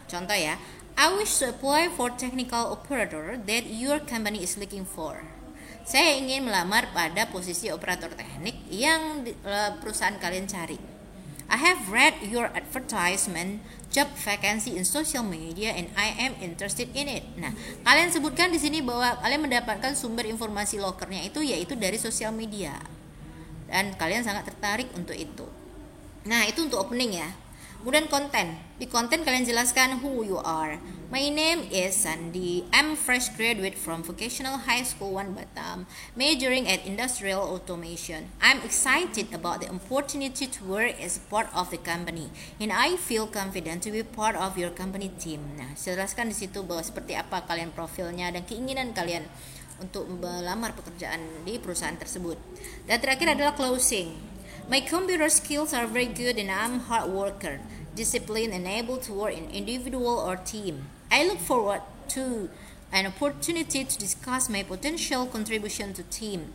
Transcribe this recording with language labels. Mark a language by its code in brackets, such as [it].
[id] Contoh ya, [en] I wish to apply for technical operator that your company is looking for. [id] Saya ingin melamar pada posisi operator teknik yang perusahaan kalian cari. [en] I have read your advertisement job vacancy in social media and I am interested in it. [id] Nah, kalian sebutkan di sini bahwa kalian mendapatkan sumber informasi lokernya itu yaitu dari sosial media. Dan kalian sangat tertarik untuk itu. Nah, itu untuk opening ya. Kemudian konten. Di konten kalian jelaskan [en] who you are. My name is Sandy. I'm fresh graduate from Vocational High School 1 Batam, majoring at Industrial Automation. I'm excited about the opportunity to work as part of the company, and I feel confident to be part of your company team. [id] Nah, jelaskan di situ bahwa seperti apa kalian profilnya dan keinginan kalian untuk melamar pekerjaan di perusahaan tersebut. Dan terakhir adalah closing. [en] My computer skills are very good and I'm hard worker, disciplined and able to work in individual or team. I look forward to an opportunity to discuss my potential contribution to team.